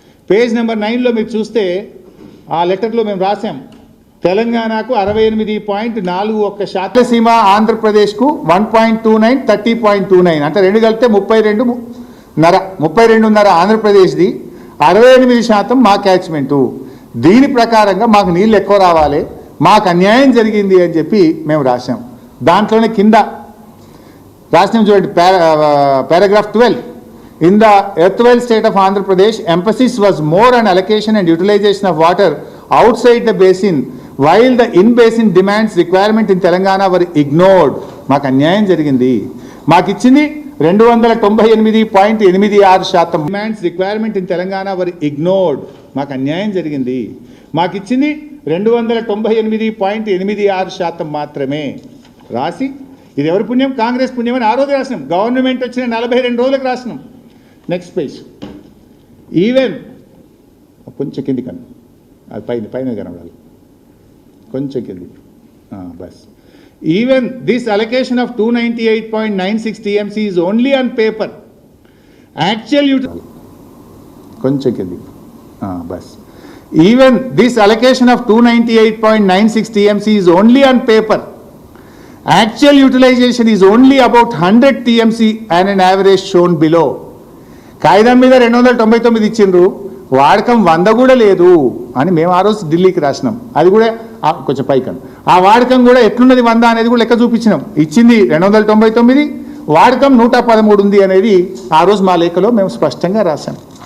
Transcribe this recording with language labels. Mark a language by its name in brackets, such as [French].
[Telugu] Page number 9లో మీరు చూస్తే ఆ లెటర్లో మేము రాసాం, తెలంగాణకు 68.41%, సీమ ఆంధ్రప్రదేశ్కు 1.29, 30.29, అంటే రెండు కలిపితే 32.5 ఆంధ్రప్రదేశ్ది, 68% మా క్యాచ్మెంటు. దీని ప్రకారంగా మాకు నీళ్ళు ఎక్కువ రావాలి, మాకు అన్యాయం జరిగింది అని చెప్పి మేము రాసాం. దాంట్లోనే కింద రాసినాం చూడండి, paragraph 12. [English] In the erstwhile state of Andhra Pradesh, emphasis was more on allocation and utilization of water outside the basin, while the in-basin demands requirement in Telangana were ignored. [Telugu] మాకు అన్యాయం జరిగింది. మాకు ఇచ్చింది 298.86%. [English] Demands requirement in Telangana were ignored. [Telugu] మాకు అన్యాయం జరిగింది. మాకు ఇచ్చింది 298.86% మాత్రమే. రాసి ఇది ఎవరి పుణ్యం? కాంగ్రెస్ పుణ్యం అని ఆ రోజు రాసినాం. గవర్నమెంట్ వచ్చిన 42 రోజులకు రాసినాం. Next page. ఈవెన్ కొంచెం కింది కన్నా, అది పైన కనబడాలి, కొంచెం కింది bus. [English] Even this allocation of 298.96 TMC is only on paper. [Telugu] Actual కొంచెం కింది bus. [English] Even this allocation of 298.96 TMC is only on paper. Actual utilization is only about 100 TMC and an average shown below. [Telugu] కాగితం మీద 299 ఇచ్చిండ్రు, వాడకం 100 కూడా లేదు అని మేము ఆ రోజు ఢిల్లీకి రాసినాం. అది కూడా కొంచెం పైకం, ఆ వాడకం కూడా ఎట్లున్నది 100 అనేది కూడా లెక్క చూపించినాం. ఇచ్చింది 299, వాడకం 113 ఉంది అనేది ఆ రోజు మా లేఖలో మేము స్పష్టంగా రాసాం.